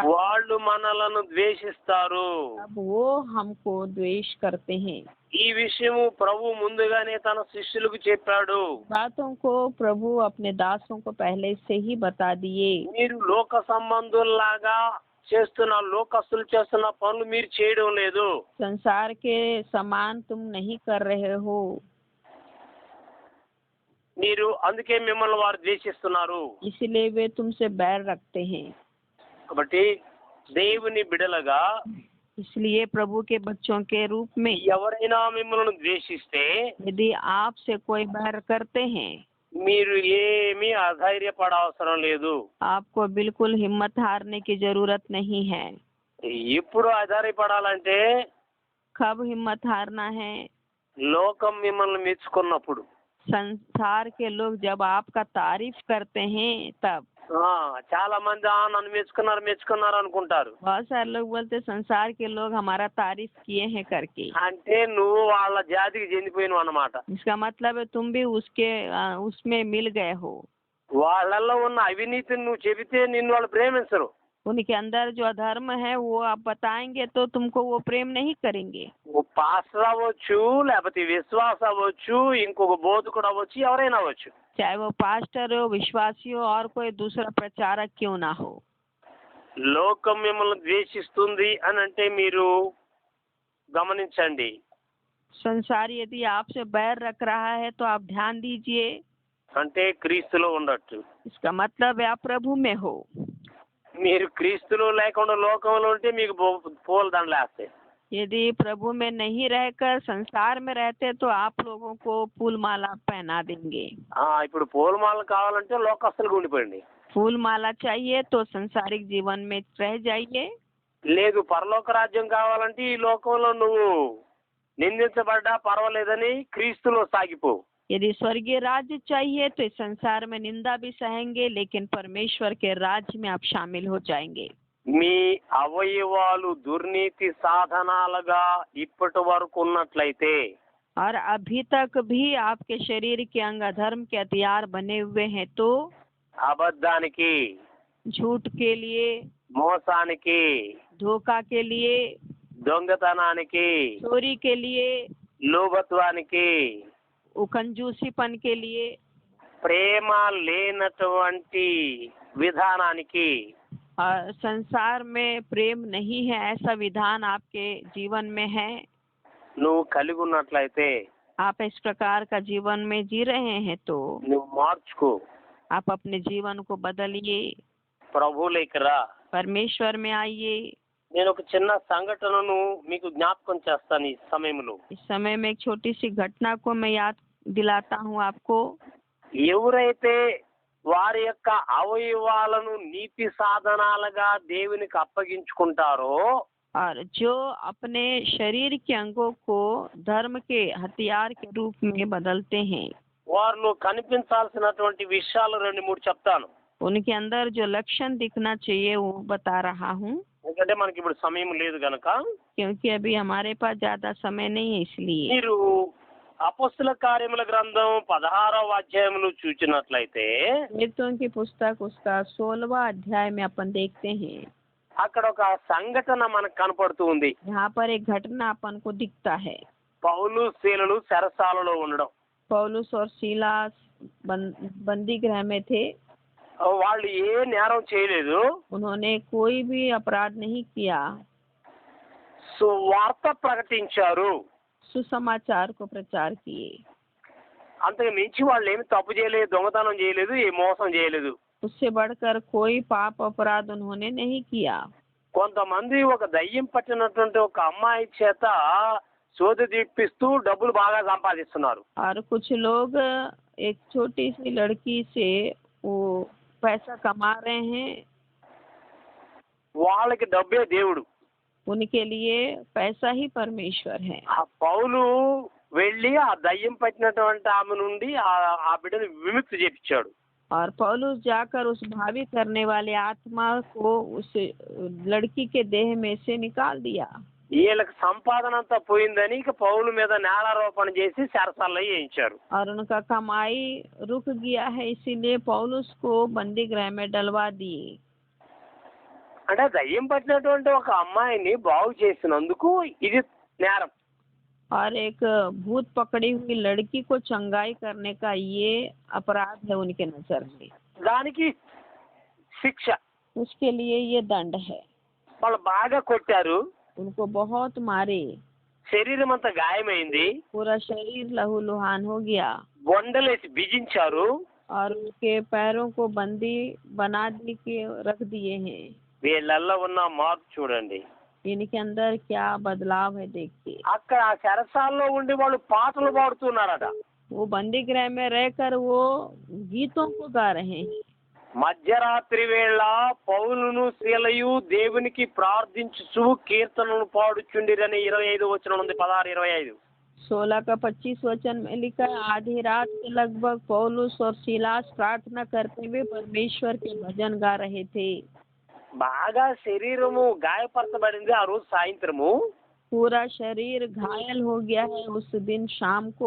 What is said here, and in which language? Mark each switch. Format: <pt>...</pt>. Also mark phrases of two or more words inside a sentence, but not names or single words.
<te>వాళ్ళు మనలను ద్వేషిస్తారు.</te> <hi>अब वो हमको द्वेष करते हैं।</hi> <te>ఈ విషయము ప్రభు ముందుగానే తన శిష్యులకు చెప్పాడు.</te> <hi>बातों को प्रभु अपने दासों को पहले से ही बता दिए।</hi> <te>మీరు లోక సంబంధుల్లాగా చేస్తున్న, లోకస్తులు చేస్తున్న పనులు మీరు చేయడం లేదు.</te> <hi>संसार के समान तुम नहीं कर रहे हो,</hi> <te>మీరు అందుకే మిమ్మల్ని వారు ద్వేషిస్తున్నారు.</te> <hi>इसलिए वे तुमसे बैर रखते हैं।</hi> <te>కాబట్టి దేవుని బిడలగా</te> <hi>इसलिए प्रभु के बच्चों के रूप में</hi> <te>ఎవరైనా మిమ్మల్ని ద్వేషిస్తే</te> <hi>यदि आपसे कोई बैर करते हैं,</hi> <te>మీరు ఏమీ అధైర్యపడవసరం లేదు.</te> <hi>आपको बिल्कुल हिम्मत हारने की जरूरत नहीं है।</hi> <te>ఎప్పుడు అధైర్యపడాలంటే</te> <hi>कब हिम्मत हारना है?</hi> <te>లోకం మిమ్మల్ని మెచ్చుకున్నప్పుడు.</te> <hi>संसार के लोग जब आपका तारीफ करते हैं तब।</hi> <te>చాలా మంది నన్ను మెచ్చుకున్నారు అనుకుంటారు.</te> <hi>बहुत सारे लोग बोलते संसार के लोग हमारा तारीफ किए हैं करके,</hi> <te>అంటే నువ్వు వాళ్ళ జాతికి చెందిపోయినావు అన్నమాట.</te> <hi>इसका मतलब है तुम भी उसमें मिल गए हो।</hi> <te>వాళ్ళల్లో ఉన్న అవినీతిని నువ్వు చెబితే నిన్ను వాళ్ళు ప్రేమించరు.</te> <hi>उनके अंदर जो अधर्म है वो आप बताएंगे तो तुमको वो प्रेम नहीं करेंगे।</hi> <te>ఓ పాస్టర్ అవ్వచ్చు, లేకపోతే విశ్వాస అవ్వచ్చు, ఇంకొక బోధకుడు అవ్వచ్చు, ఎవరైనా అవ్వచ్చు.</te> <hi>चाहे वो पास्टर हो, विश्वासी हो और कोई दूसरा प्रचारक क्यों ना हो।</hi> <te>లోకం మిమ్మల్ని ద్వేషిస్తుంది అని అంటే మీరు గమనించండి.</te> <hi>संसार यदि आपसे बैर रख रहा है तो आप ध्यान दीजिए,</hi> <te>అంటే క్రీస్తులో ఉండొచ్చు.</te> <hi>इसका मतलब है आप प्रभु में हो।</hi> <te>మీరు క్రీస్తులో లేకుండా లోకంలో ఉంటే మీకు పూల దండలు వేస్తాయి.</te> <hi>यदि प्रभु में नहीं रहकर संसार में रहते तो आप लोगों को फूल माला पहना देंगे।</hi> <te>ఇప్పుడు పూలమాలలు కావాలంటే లోకస్తులుగా ఉండిపోయింది.</te> <hi>फूल माला चाहिए तो संसारिक जीवन में रह जाइए।</hi> <te>లేదు పరలోక రాజ్యం కావాలంటే ఈ లోకంలో నువ్వు నిందించబడ్డా పర్వాలేదని క్రీస్తులో సాగిపో.</te> <hi>यदि स्वर्गीय राज्य चाहिए तो इस संसार में निंदा भी सहेंगे, लेकिन परमेश्वर के राज्य में आप शामिल हो जाएंगे।</hi> <te>మీ అవయవాలు దుర్నీతి సాధనాలుగా ఇప్పటి వరకు ఉన్నట్లయితే</te> <hi>और अभी तक भी आपके शरीर के अंग अधर्म के हथियार बने हुए हैं तो</hi> <te>అబద్ధానికి,</te> <hi>झूठ के लिए,</hi> <te>మోసానికి,</te> <hi>धोखा के लिए,</hi> <te>దొంగతనానికి,</te> <hi>चोरी के लिए,</hi> <te>లోభత్వానికి,</te> <hi>कंजूसीपन के लिए,</hi> <te>ప్రేమ లేనటువంటి విధానానికి,</te> <hi>और संसार में प्रेम नहीं है ऐसा विधान आपके जीवन में है,</hi> <te>నువ్వు కలిగి ఉన్నట్లయితే</te> <hi>आप इस प्रकार का जीवन में जी रहे हैं तो</hi> <te>నువ్వు మార్చుకో.</te> <hi>आप अपने जीवन को बदलिए,</hi> <te>ప్రభువులోకి రా.</te> <hi>परमेश्वर में आइए।</hi> <te>నేను ఒక చిన్న సంఘటనను మీకు జ్ఞాపకం చేస్తాను ఈ సమయంలో.</te> <hi>इस समय में एक छोटी सी घटना को मैं याद दिलाता हूँ आपको।</hi> <te>ఎవరైతే వారి యొక్క అవయవాలను నీతి సాధనాలుగా దేవునికి అప్పగించుకుంటారో</te> <hi>और जो अपने शरीर के अंगों को धर्म के हथियार के रूप में बदलते हैं,</hi> <te>వారిలో కనిపించాల్సినటువంటి విషయాలు 2-3 చెప్తాను.</te> <hi>उनके अंदर जो लक्षण दिखना चाहिए वो बता रहा हूँ,</hi> <te>ఎందుకంటే మనకి ఇప్పుడు సమయం లేదు గనక.</te> <hi>क्योंकि अभी हमारे पास ज्यादा समय नहीं है। इसलिए</hi> <te>మీరు అపోస్తల కార్యముల గ్రంథం 16వ అధ్యాయమును చూచినట్లయితే</te> <hi>प्रेरितों की पुस्तक उसका 16वां अध्याय में अपन देखते हैं,</hi> <te>అక్కడ ఒక సంఘటన మనకు కనపడుతూ ఉంది.</te> <hi>यहाँ पर एक घटना अपन को दिखता है।</hi> <te>పౌలు శీలలు చెరసాలలో ఉండడం.</te> <hi>पौलुस और सीलास बंदी गृह में थे।</hi> <te>వాళ్ళు ఏ నేరం చేయలేదు.</te> <hi>उन्होंने कोई भी अपराध नहीं किया,</hi> <te>సువార్త ప్రకటించారు.</te> <hi>सुसमाचार को प्रचार किए।</hi> <te>అంతకు మించి వాళ్ళు ఏమి తప్పు చేయలేదు, దొంగతనం చేయలేదు, ఏ మోసం చేయలేదు.</te> <hi>उससे बढ़कर कोई पाप अपराध उन्होंने नहीं किया।</hi> <te>కొంతమంది ఒక దయ్యం పట్టినటువంటి ఒక అమ్మాయి చేత సోది తీపిస్తూ డబ్బులు బాగా సంపాదిస్తున్నారు.</te> <hi>और कुछ लोग एक छोटी सी लड़की से वो पैसा कमा रहे हैं,</hi> <te>వాళ్ళకి డబ్బే దేవుడు.</te> <hi>उनके लिए पैसा ही परमेश्वर है।</hi> <te>ఆ పౌలు వెళ్ళి ఆ దయ్యం పట్టినటువంటి ఆమె నుండి ఆ బిడ్డను విముక్తి చేపించాడు.</te> <hi>और पौलुस जाकर उस भावी करने वाली आत्मा को उस लड़की के देह में से निकाल दिया।</hi> <te>వీళ్ళకి సంపాదన అంతా పోయిందని ఇక పౌలు మీద నేరారోపణ చేసి చెరసాలలో వేయించారు.</te> <hi>और उनका कमाई रुक गया है, इसीलिए पौलुस को बंदी गृह में डलवा दिए।</hi> <te>అంటే దయ్యం పట్టినటువంటి ఒక అమ్మాయిని బాగు చేసినందుకు ఇది నేరం.</te> <hi>और एक भूत पकड़ी हुई लड़की को चंगाई करने का ये अपराध है उनके नजर में।</hi> <te>దానికి శిక్ష.</te> <hi>उसके लिए ये दंड है।</hi> <te>వాళ్ళు బాగా కొట్టారు,</te> <hi>उनको बहुत मारे,</hi> <te>శరీరం అంతా గాయమైంది,</te> <hi>पूरा शरीर लहूलुहान हो गया,</hi> <te>బొండలేసి బిగించారు.</te> <hi>और उनके पैरों को बंदी बना दी के रख दिए हैं।</hi> <te>వీళ్ళల్లో ఉన్న మార్పు చూడండి.</te> <hi>इनके अंदर क्या बदलाव है देखिए।</hi> <te>అక్కడ ఆ చెరసాల్లో ఉండి వాళ్ళు పాటలు పాడుతున్నారట.</te> <hi>वो बंदी गृह में रहकर वो गीतों को गा रहे हैं।</hi> <te>మధ్యరాత్రి వేళ పౌలును శీలయు దేవునికి ప్రార్థించుచు కీర్తనలు పాడుచుండిరని 25 వచనం ఉంది. 16-25.</te> <hi>16 का 25 वचन में लिखा है, आधी रात के लगभग पौलुस और सिलास प्रार्थना करते हुए परमेश्वर के भजन गा रहे थे।</hi> <te>బాగా శరీరము గాయపరచబడింది ఆ రోజు సాయంత్రము.</te> <hi>पूरा शरीर घायल हो गया है उस दिन शाम को।</hi>